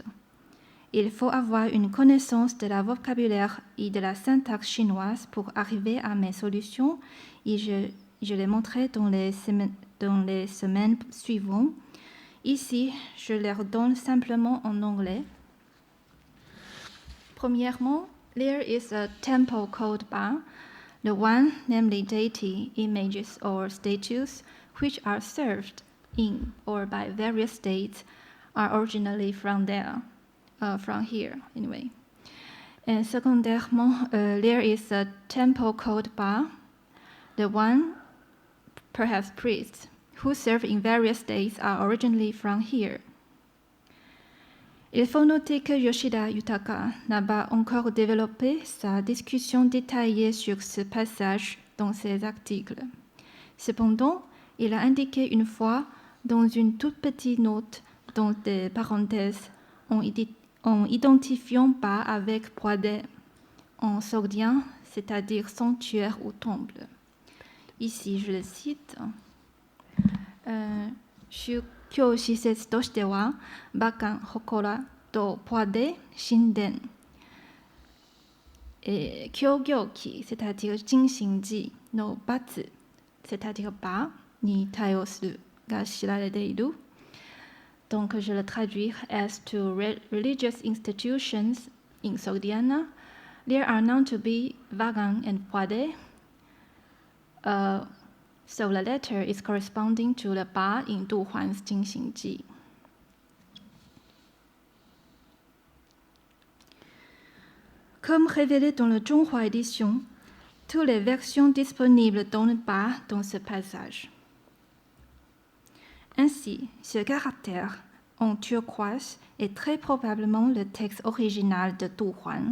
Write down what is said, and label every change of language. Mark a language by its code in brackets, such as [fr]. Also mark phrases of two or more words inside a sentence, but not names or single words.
[fr] Il faut avoir une connaissance de la vocabulaire et de la syntaxe chinoise pour arriver à mes solutions, et je les montrerai dans les semaines suivantes. Ici, je les redonne simplement en anglais. Premièrement, [en] there is a temple called Ba, the one, namely deity, images or statues, which are served in or by various states, are originally from here, anyway. And secondairement, there is a temple called Ba, the one, perhaps priests, who serve in various states are originally from here. [fr] Il faut noter que Yoshida Yutaka n'a pas encore développé sa discussion détaillée sur ce passage dans ses articles. Cependant, il a indiqué une fois dans une toute petite note dans des parenthèses en identifiant Ba avec Poide en sogdien, c'est-à-dire sanctuaire ou temple. Ici, je le cite. [ja] 宗教施設としては、馬館、祠とポアで神殿。教行期、 [fr] c'est-à-dire [ja] 進行時の罰、 [fr] c'est-à-dire [ja] 場に対応するが知られている。 [fr] Donc, je le traduis [en] as to religious institutions in Sogdiana. There are known to be Vagan and Poade. So the letter is corresponding to the Ba in Du Huan's Jingxingji. [fr] Comme révélé dans le Zhonghua édition, toutes les versions disponibles donnent Ba dans ce passage. Ainsi, ce caractère en turquoise est très probablement le texte original de Du Huan.